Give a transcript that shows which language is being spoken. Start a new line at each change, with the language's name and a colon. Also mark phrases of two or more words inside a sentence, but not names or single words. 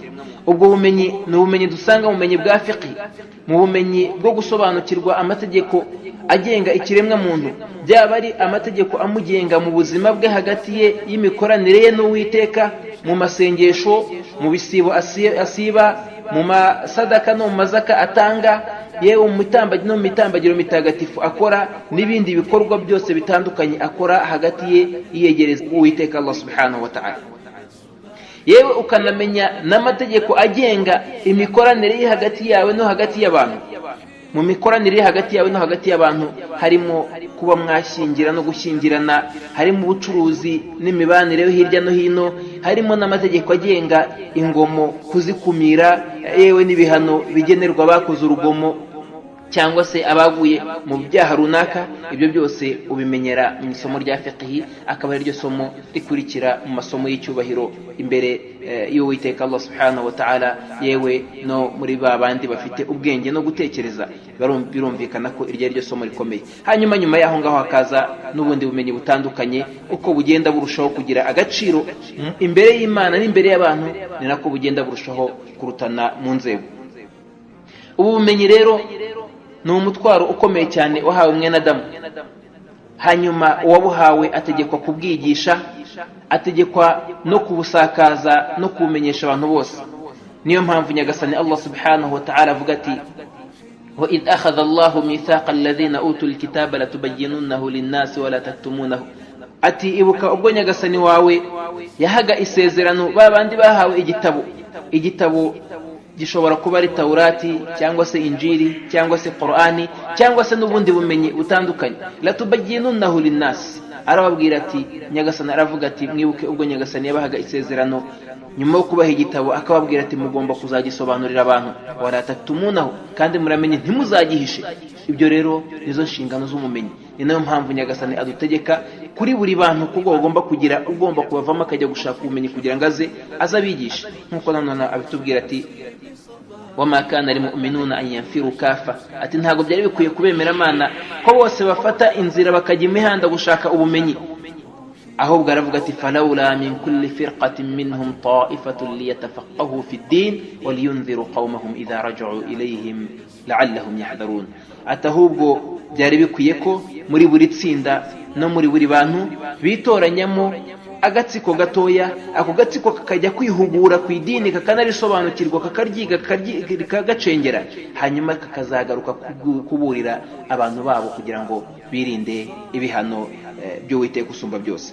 Kinyarwanda: Ubwo bumenyi ni ubumenyi dusanga mu bumenyi bwa fiqh, mu bumenyi bwo gusobanukirwa amategeko agenga ikiremwa muntu, byaba ari amategeko amugenga mu buzima bwe hagati ye y'imikoranire ye n'Uwiteka, mu masengesho, mu bisibo asiba, mu masadaka no mu mazaka atanga, yewe mu mitambagiro mitagatifu akora, n'ibindi bikorwa byose bitandukanye akora hagati ye yiyegereza Uwiteka
Arabic: الله سبحانه وتعالى.
Kinyarwanda: Yewe ukanamenya n'amategeko agenga imikoranire ye hagati yawe no hagati y'abantu. Mu mikoranire hagati yawe no hagati y'abantu harimo kuba mwashyingira no gushyingirana, harimo ubucuruzi n'imibanire yo hirya no hino, harimo n'amategeko agenga ingomo, kuzikumira, yewe n'ibihano bigenerwa abakoze urugomo cyangwa se abaguye mu byaha runaka. Ibyo byose ubimenyera mu isomo rya fiqh, akaba ari ryo somo rikurikira mu masomo y'icyubahiro imbere y'Uwiteka
Arabic: الله سبحانه وتعالى,
Kinyarwanda: yewe no muri babandi bafite ubwenge no gutekereza. Birumvikana ko iryo ari ryo somo rikomeye. Hanyuma nyuma yaho ngaho hakaza n'ubundi bumenyi butandukanye, uko bugenda burushaho kugira agaciro imbere y'Imana n'imbere y'abantu, ni nako bugenda burushaho kurutana mu nzego. Ubu bumenyi rero ni umutwaro ukomeye cyane wahawe mwene Adamu. Hanyuma uwabuhawe ategekwa kubwigisha, ategekwa no kubusakaza no kubumenyesha abantu bose. Niyo mpamvu Nyagasani
Arabic: الله سبحانه وتعالى
Kinyarwanda: avuga ati:
Arabic: وإذ أخذ الله ميثاق الذين أوتوا الكتاب لتبيننه للناس ولا تكتمونه.
Kinyarwanda: Ati ibuka ubwo Nyagasani wawe yahaga isezerano babandi bahawe igitabo gishobora kuba ari Taurati cyangwa se Injili cyangwa se Qur'ani cyangwa se n'ubundi bumenyi butandukanye.
Arabic: لتبيننه للناس,
Kinyarwanda: arababwira ati, Nyagasani aravuga ati mwibuke ubwo Nyagasani yabahaga isezerano nyuma yo kubaha igitabo akababwira ati mugomba kuzagisobanurira abantu,
Arabic: ولا تكتمونه,
Kinyarwanda: kandi muramenye ntimuzagihishe. Ibyo rero nizo nshingano z'umumenyi. Ni nayo mpamvu Nyagasani adutegeka kuri buri bantu kuko ugomba kugira ugomba kubavamo akajya gushaka ubumenyi kugira ngo azabigishe. Nkuko nanone abitubwira ati
Arabic: وما كان المؤمنون لينفروا كافة,
Kinyarwanda: ati ntago byari bikwiye kubemera Imana ko bose bafata inzira bakajya imihanda gushaka ubumenyi. ahubwo aravuga ati
Arabic: فلولا نفر من كل فرقة منهم طائفة ليتفقهوا في الدين ولينذروا قومهم إذا رجعوا إليهم لعلهم يحذرون.
Kinyarwanda: Atahubwo byari bikwiye ko muri buri tsinda no muri buri bantu bitoranyamo agatsiko gatoya, ako gatsiko kakajya kwihugura ku idini kakanarisobanukirwa kakaryiga kagacengera, hanyuma kakazagaruka kuburira abantu babo kugira ngo birinde ibihano by'Uwiteka usumba byose.